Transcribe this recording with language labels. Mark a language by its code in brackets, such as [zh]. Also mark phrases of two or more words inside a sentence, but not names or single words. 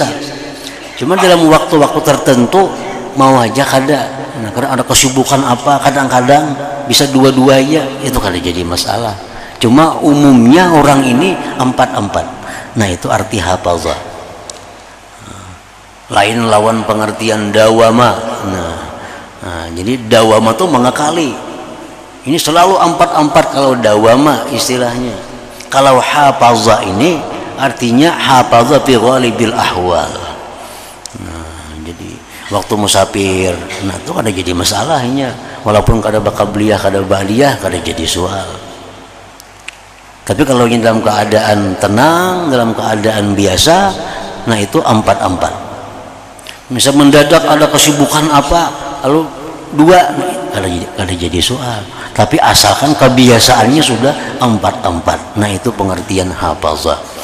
[bjn] Cuma dalam waktu-waktu tertentu mau aja kada, nah, karena ada kesibukan apa, kadang-kadang bisa dua-duanya, itu kada jadi masalah. [id] Cuma umumnya orang ini 4. [bjn] Nah itu arti hafazah. Lain lawan pengertian dawama. [id] Nah jadi dawama itu mengakali. Ini selalu 4 kalau dawama istilahnya. Kalau hafazah ini artinya [ar] حافظ في غالب الأحوال. [bjn] Nah, jadi waktu musafir, nah itu kada jadi masalahnya. Walaupun kada qabliyah, kada ba'diyah, kada jadi soal. [id] Tapi kalau ini dalam keadaan tenang, dalam keadaan biasa, nah itu 4. [bjn] Misal mendadak ada kesibukan apa, lalu 2, kada jadi soal. [id] Tapi asalkan kebiasaannya sudah 4. Nah itu pengertian hafazah.